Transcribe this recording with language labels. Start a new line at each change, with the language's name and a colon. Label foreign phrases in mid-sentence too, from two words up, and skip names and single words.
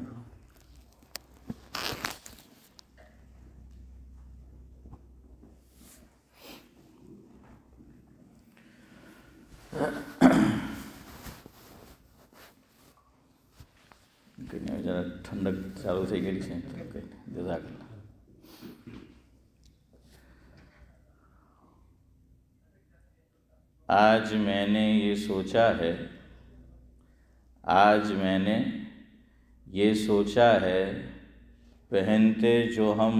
Urdu: ذرا ٹھنڈک چالو
Gujarati: થઈ ગયેલી છે
Arabic: جزاک اللہ۔
Urdu: آج میں نے یہ سوچا ہے پہنتے جو